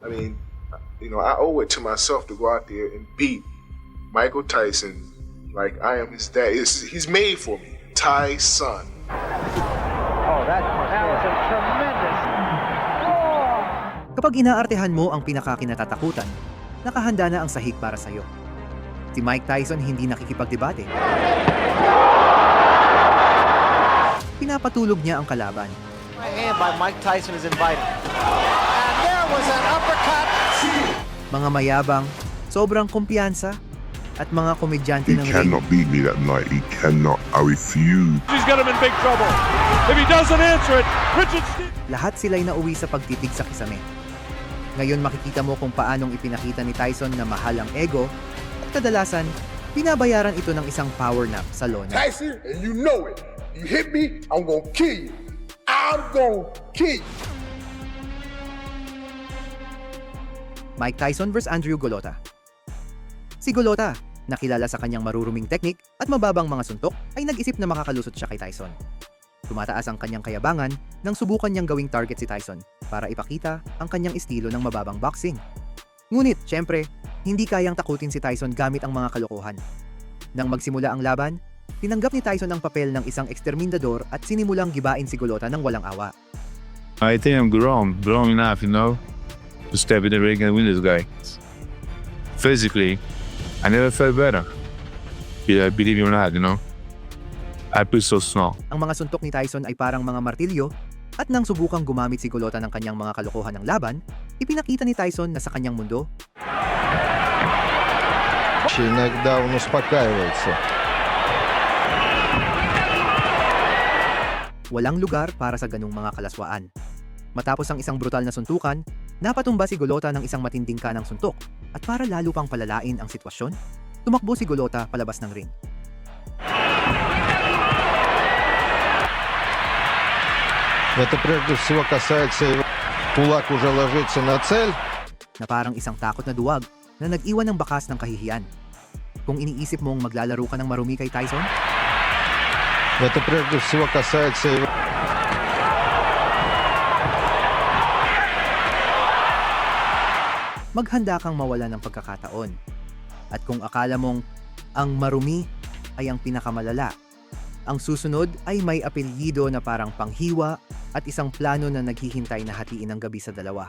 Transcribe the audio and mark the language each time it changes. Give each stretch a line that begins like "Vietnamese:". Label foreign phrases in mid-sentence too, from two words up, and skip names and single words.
English: I mean, I owe it to myself to go out there and beat Michael Tyson like I am his dad. He's made for me. Tyson. Oh, that was a tremendous.
Filipino: Kapag inaartehan mo ang pinakakinatatakutan, nakahanda na ang sahig para sa'yo. Si Mike Tyson hindi nakikipagdebate. Pinapatulog niya ang kalaban.
English: My hand by Mike Tyson is invited. And there was an uppercut.
Filipino: Mga mayabang, sobrang kumpiyansa, at mga komedyante
English: He
Filipino: ng ring.
English: cannot beat me that night. He cannot. I refuse. He's got him in big trouble. If he doesn't answer it, Richard
Filipino: Lahat sila'y nauwi sa pagtitig sa kisame. Ngayon makikita mo kung paanong ipinakita ni Tyson na mahal ang ego at kadalasan, binabayaran ito ng isang
English: power nap
Filipino: sa lona.
English: Tyson, and you know it. You hit me, I'm gonna kill you. I'm gonna kill you. Mike Tyson vs. Andrew Golota.
Filipino: Si Golota, nakilala sa kanyang maruruming teknik at mababang mga suntok, ay nag-isip na makakalusot siya kay Tyson. Tumataas ang kanyang kayabangan nang subukan niyang gawing target si Tyson para ipakita ang kanyang estilo ng mababang boxing. Ngunit, syempre, hindi kayang takutin si Tyson gamit ang mga kalokohan. Nang magsimula ang laban, tinanggap ni Tyson ang papel ng isang eksterminador at sinimulang gibain si Golota ng walang awa.
English: I think I'm grown enough, to step in the ring and win this guy. Physically, I never felt better. Yeah, believe it or not, I feel so strong.
Filipino: Ang mga suntok ni Tyson ay parang mga martilyo at nang subukang gumamit si Golota ng kanyang mga kalokohan ng laban, ipinakita ni Tyson na sa kanyang mundo,
Russian: Иногда он успокаивается.
Filipino: walang lugar para sa ganung mga kalaswaan. Matapos ang isang brutal na suntukan, napatumba si Golota ng isang matinding kanang suntok at para lalo pang palalain ang sitwasyon, tumakbo si Golota palabas ng ring.
Russian: Это прежде всего касается его. Кулак уже ложится на цель.
Filipino: Na parang isang takot na duwag na nag-iwan ng bakas ng kahihiyan. Kung iniisip mong maglalaro ka ng marumi kay Tyson,
Russian: Это прежде всего касается его.
Filipino: maghanda kang mawala ng pagkakataon. At kung akala mong ang marumi ay ang pinakamalala, ang susunod ay may apelyido na parang panghiwa at isang plano na naghihintay na hatiin ang gabi sa dalawa.